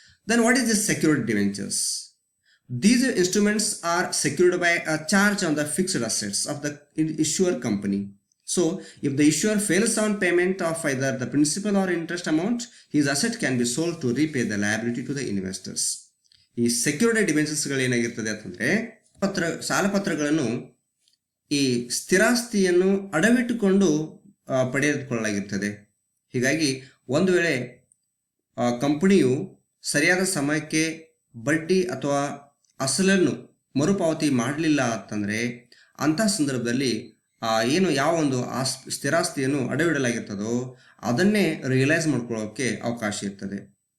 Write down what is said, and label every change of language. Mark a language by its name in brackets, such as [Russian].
[English] Then what is this secured debentures? These instruments are secured by a charge on the fixed assets of the issuer company. So, if the issuer fails on payment of either the principal or interest amount, his asset can be sold to repay the liability to the investors. [Kannada] ಈ secured ಡಿಬೆಂಚರ್ಸ್ಗಳು ಏನಾಗಿರ್ತದೆ ಅಂತಂದರೆ, ಸಾಲಪತ್ರಗಳನ್ನು ಈ ಸ್ಥಿರಾಸ್ತಿಯನ್ನು ಅಡವಿಟ್ಟುಕೊಂಡು ಪಡೆದುಕೊಳ್ಳಲಾಗಿರ್ತದೆ. ಹೀಗಾಗಿ ಒಂದು ವೇಳೆ ಕಂಪನಿಯು ಸರಿಯಾದ ಸಮಯಕ್ಕೆ ಬಡ್ಡಿ ಅಥವಾ ಅಸಲನ್ನು ಮರುಪಾವತಿ ಮಾಡಲಿಲ್ಲ ಅಂತಂದರೆ ಅಂಥ ಸಂದರ್ಭದಲ್ಲಿ ಏನು ಯಾವ ಒಂದು ಸ್ಥಿರಾಸ್ತಿಯನ್ನು ಅಡವಿಡಲಾಗಿರ್ತದೋ ಅದನ್ನೇ ರಿಯಲೈಸ್ ಮಾಡ್ಕೊಳ್ಳೋಕ್ಕೆ ಅವಕಾಶ ಇರ್ತದೆ.